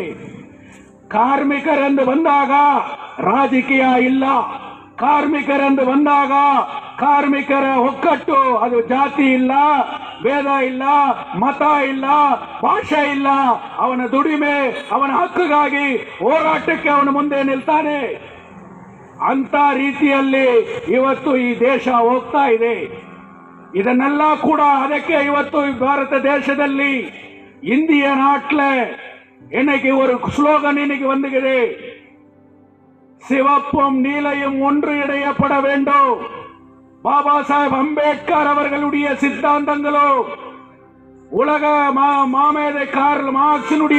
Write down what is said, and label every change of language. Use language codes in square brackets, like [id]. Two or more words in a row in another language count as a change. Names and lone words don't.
[kn] ಕಾರ್ಮಿಕರೆಂದು ಬಂದಾಗ ರಾಜಕೀಯ ಇಲ್ಲ, ಕಾರ್ಮಿಕರೆಂದು ಬಂದಾಗ ಕಾರ್ಮಿಕರ ಒಕ್ಕಟ್ಟು, ಅದು ಜಾತಿ ಇಲ್ಲ, ಭೇದ ಇಲ್ಲ, ಮತ ಇಲ್ಲ, ಭಾಷೆ ಇಲ್ಲ, ಅವನ ದುಡಿಮೆ, ಅವನ ಹಕ್ಕುಗಾಗಿ ಹೋರಾಟಕ್ಕೆ ಅವನು ಮುಂದೆ ನಿಲ್ತಾನೆ. ಅಂತ ರೀತಿಯಲ್ಲಿ ಇವತ್ತು ಈ ದೇಶ ಹೋಗ್ತಾ ಇದೆ. ಇದನ್ನೆಲ್ಲ ಕೂಡ ಅದಕ್ಕೆ ಇವತ್ತು ಭಾರತ ದೇಶದಲ್ಲಿ [ta] இந்திய நாட்டில் இன்னைக்கு ஒரு ஸ்லோகன் இன்னைக்கு வந்துகிறது, சிவப்பும் நீலையும் ஒன்று இணையப்பட வேண்டும். பாபா சாஹேப் அம்பேத்கர் அவர்களுடைய சித்தாந்தங்களோ, உலக மாமேதை கார்ல் மார்க்சினுடைய